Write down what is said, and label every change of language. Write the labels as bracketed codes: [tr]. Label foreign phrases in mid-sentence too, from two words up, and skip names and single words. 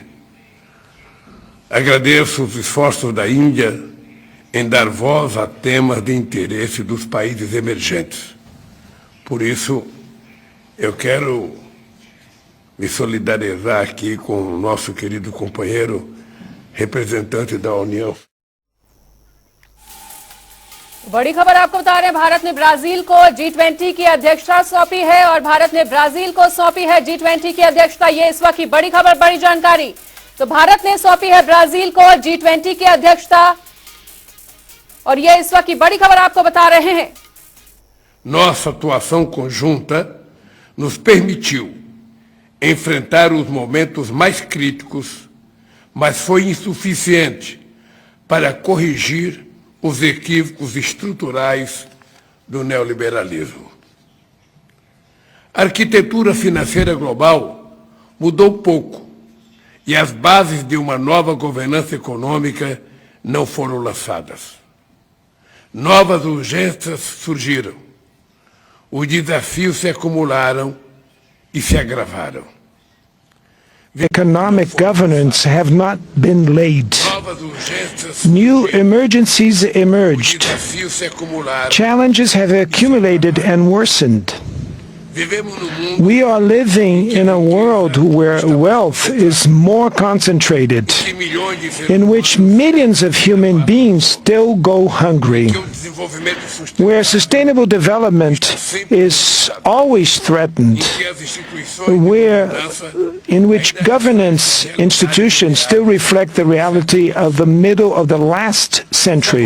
[pt] Agradeço os esforços da Índia em dar voz a temas de interesse dos países emergentes. Por isso, eu quero me solidarizar aqui com o nosso querido companheiro, representante da União. [hi] बड़ी खबर आपको बता रहे हैं, भारत ने ब्राजील को G20 की अध्यक्षता सौंपी है और भारत ने ब्राजील को सौंपी है G20 की अध्यक्षता। ये इस वक्त की बड़ी खबर, बड़ी जानकारी। तो भारत ने सौंपी है ब्राजील को G20 की अध्यक्षता और ये इस वक्त की बड़ी खबर आपको बता रहे हैं। [pt] Nossa atuação conjunta nos permitiu enfrentar os momentos mais críticos, mas foi insuficiente para corrigir os equívocos estruturais do neoliberalismo. A arquitetura financeira global mudou pouco e as bases de uma nova governança econômica não foram lançadas. Novas urgências surgiram. Os desafios se acumularam e se agravaram. [en] Economic governance have not been laid. New emergencies emerged. Challenges have accumulated and worsened. We are living in a world where wealth is more concentrated, in which millions of human beings still go hungry, where sustainable development is always threatened, in which governance institutions still reflect the reality of the middle of the last century.